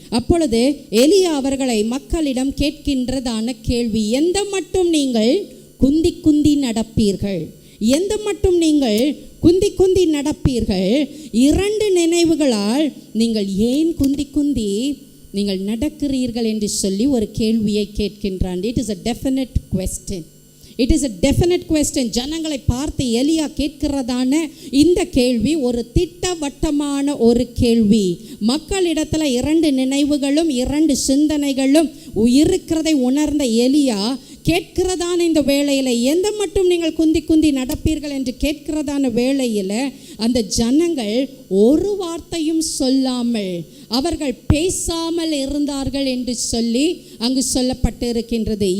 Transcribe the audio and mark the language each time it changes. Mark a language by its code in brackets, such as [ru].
[ta] அப்பொழுது எலியா அவர்களை மக்களிடம் கேட்கின்றதான கேள்வி, எந்த மட்டும் நீங்கள் குந்தி குந்தி நடப்பீர்கள்? எந்த மட்டும் நீங்கள் குந்தி குந்தி நடப்பீர்கள்? 2 நினைவுகளால் நீங்கள் ஏன் குந்தி குந்தி நீங்கள் நடக்கிறீர்கள் என்று சொல்லி ஒரு கேள்வியை கேட்கின்றான். [en] It is a definite question. It is a definite question. [ta] ஜனங்களை பார்த்து எலியா கேட்கிறதான இந்த கேள்வி ஒரு திட்டவட்டமான ஒரு கேள்வி. மக்களிடத்துல 2 நினைவுகளும் 2 சிந்தனைகளும் இருக்கிறதை உணர்ந்த எலியா கேட்கிறதான இந்த வேளையில், எந்த மட்டும் நீங்கள் குந்தி குந்தி நடப்பீர்கள் என்று கேட்கிறதான வேளையில் அந்த ஜனங்கள் ஒரு வார்த்தையும் சொல்லாமல், அவர்கள் பேசாமல் இருந்தார்கள் என்று சொல்லி அங்கு சொல்லப்பட்டு இருக்கின்றது.